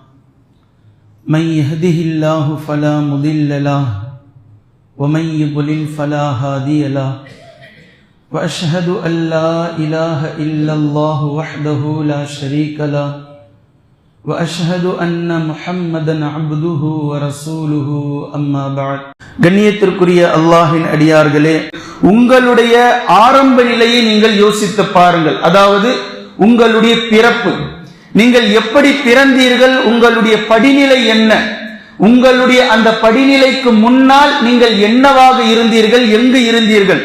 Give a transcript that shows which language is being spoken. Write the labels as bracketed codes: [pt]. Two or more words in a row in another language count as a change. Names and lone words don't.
[ar] من يهده الله فلا مضل له ومن يضلل فلا هادي له وأشهد أن لا إله إلا الله وحده لا شريك له وأشهد أن محمدًا عبده ورسوله أما بعد. [ta] கண்ணியத்திற்குரிய அல்லாஹ்வின் அடியார்களே, உங்களுடைய ஆரம்ப நிலையை நீங்கள் யோசித்து பாருங்கள். அதாவது உங்களுடைய பிறப்பு, நீங்கள் எப்படி பிறந்தீர்கள், உங்களுடைய படிநிலை என்ன, உங்களுடைய அந்த படிநிலைக்கு முன்னால் நீங்கள் என்னவாக இருந்தீர்கள், எங்கு இருந்தீர்கள்.